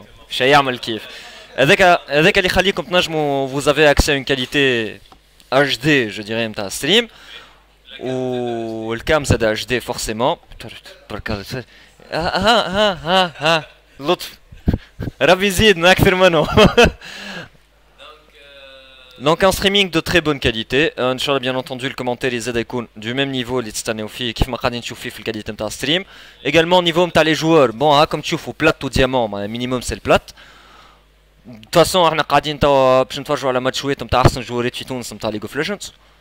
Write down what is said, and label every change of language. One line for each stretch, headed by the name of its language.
Arabic: شي يعمل كيف هذاك اللي يخليكم تنجموا
French: vous avez accès à une qualité HD je dirais
Arabic: نتاع ستريم والكام زاد اتش دي فورسيمون برك ها لطف ربي يزيدنا اكثر منه
French: Donc un streaming de très bonne qualité, Inch'Allah bien entendu le commentaire
Arabic: يزيد يكون
French: du même niveau
Arabic: اللي تستناو فيه كيف ما قاعدين تشوفوا فيه في الكاليتي نتاع ستريم.
French: Également niveau نتاع les joueurs, bon
Arabic: راكم تشوفوا بلات و ديامون
French: minimum c'est le plat. De toute façon
Arabic: احنا قاعدين توا باش نتفرجوا على ماتشوات نتاع احسن جوارات في تونس نتاع ليج اوف ليجندز.